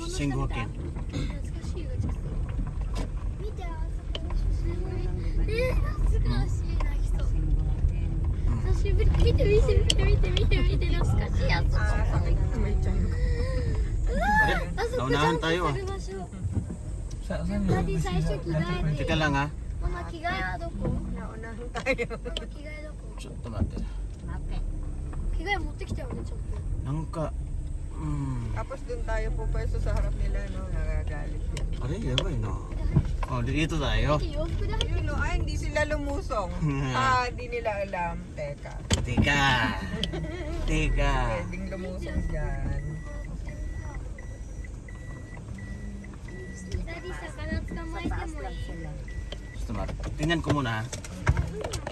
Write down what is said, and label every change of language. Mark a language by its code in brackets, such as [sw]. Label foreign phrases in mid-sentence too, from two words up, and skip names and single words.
[ja] 懐かしいよちょっと見てあそこすごい懐かしい泣きそう久しぶり見て懐かしいあそこあそこジャンプする場所ダディ最初着替えて [tl] Teka lang ha. [ja] ママ着替えはどこ [tl] Naunahan tayo. [ja] ママ着替えどこちょっと待って。着替え持ってきたよねちょっとなんか、 [tl] Tapos dun tayo po pwesto sa harap nila, no? Nagagalit yan. [ja] あれやばいな。 [tl] あ、dito tayo. [ja] 洋服で入って [tl] Yun, no? Ay, hindi sila lumusong. Hindi nila alam. Teka. Teka. Teka. Pwedeng lumusong dyan. [ja] ダディ魚捕まえてもいい [en] Just a minute. [tl] Tingnan ko muna ha.